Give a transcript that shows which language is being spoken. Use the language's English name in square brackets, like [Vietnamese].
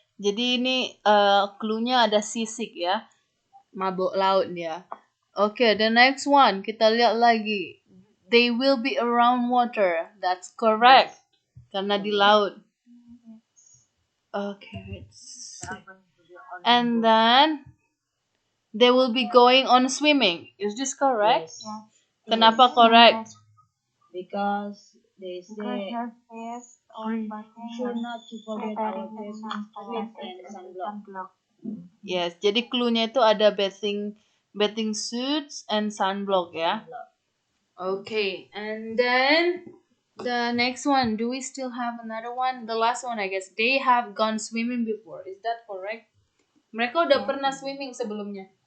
[Indonesian] Jadi ini clue-nya ada sisik ya. Mabuk laut dia. [English] Okay, the next one. [Indonesian] Kita lihat lagi. [English] They will be around water. That's correct. [Indonesian] Karena di laut. [English] Okay, let's see. And then they will be going on swimming. Is this correct? Yes. [Indonesian] Kenapa correct? [English] Because they say Yes, or should not to forget our bathing suit and sunblock. [Indonesian] Yes, jadi clue-nya itu ada [English] bathing suits and sunblock [Indonesian] ya. [English] Okay, and then the next one, do we still have another one? The last one, I guess. They have gone swimming before. Is that correct? [Indonesian] Mereka udah pernah swimming sebelumnya.